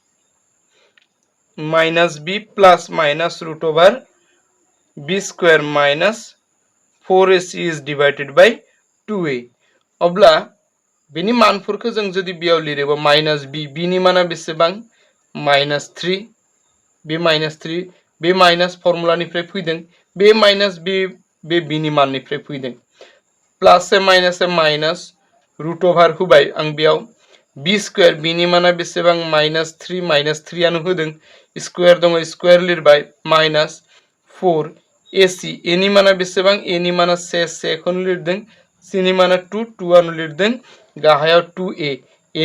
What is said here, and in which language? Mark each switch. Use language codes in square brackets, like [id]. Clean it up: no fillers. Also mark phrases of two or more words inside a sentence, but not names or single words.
[en] minus b plus minus root over b square minus 4ac is divided by 2a [brx] अब्ला बेनि मानफोरखौ जों जुदि बेयाव लिरोबा माइनास b नि माना बेसेबां -3 बे -3 बे माइनास फर्मुलानिफ्राय फैदों बे माइनास बे b नि माननिफ्राय फैदों प्लस से [en] minus root over [brx] होबाय आं बेयाव [en] b square [brx] b नि माना बेसेबां -3 आनो होदों स्क्वायर दङ स्क्वायर लिरबाय [en] minus 4 [brx] ac a नि माना बेसेबां a नि माना से खौनो लिरदों c नि माना 2 आनो लिरदों गाहायाव 2a a